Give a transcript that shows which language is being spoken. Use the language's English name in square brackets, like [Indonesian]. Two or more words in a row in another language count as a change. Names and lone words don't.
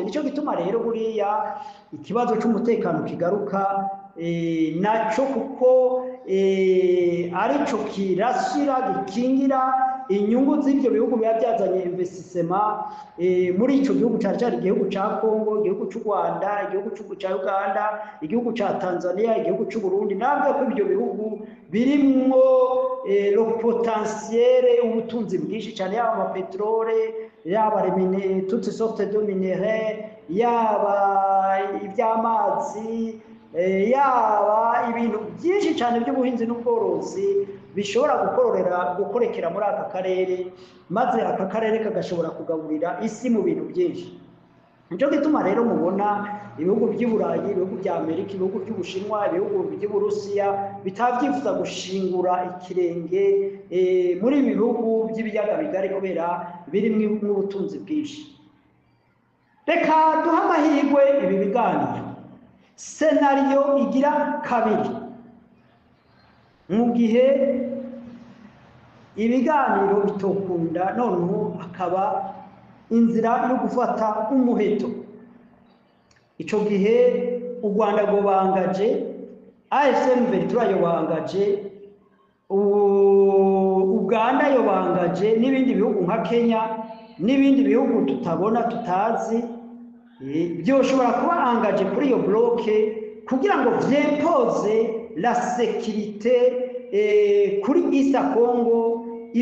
[Kinyarwanda] Nicyo gituma rero buriya ikibazo cy'umutekano kigaruka nacyo, kuko arico kirashyira gikingira inyungu z'ibyo bihugu biba byazanye investissement muri icyo gihugu, cyari igihugu cya Kongo, igihugu cy'u Rwanda, igihugu cya Uganda, igihugu cya Tanzania, igihugu cy'u Burundi. Nabwo ko ibyo bihugu birimwo [French] le potentiel, [Kinyarwanda] ubutunzi bwinshi cyane, yaba amapetrole, yaba [French] toutes sortes de minéraux, [Kinyarwanda] yaba iby'amazi, yaba ibintu byinshi cyane by'ubuhinzi n'ubworozi bishobora gukorekera muri aka karere, maze aka karere kagashobora kugaburira isi mu bintu byinshi. Nicyo gituma rero mubona ibihugu by'Uburayi, ibihugu bya Amerika, ibihugu by'Ubushinwa, ibihugu by'Uburusiya bitabyifuza gushingura ikirenge muri ibi bihugu by'ibiyaga bigari, kubera birimo ubutunzi bwinshi. Reka duha amahirwe ibi biganiro. [Rundi] Scenario igira kabiri, mu gihe ibiganiro bitokunda, noneho hakaba inzira yo gufata umuheto. Ico gihe u Rwanda gobangaje, AFC M23 yobangaje, Uganda yobangaje, n'ibindi bihugu nka Kenya n'ibindi bihugu tutabona tutazi, byoshobora kuba angaje kuri iyo bloke kugira ngo vyempoze [French] la sécurité [Rundi] kuri East Congo.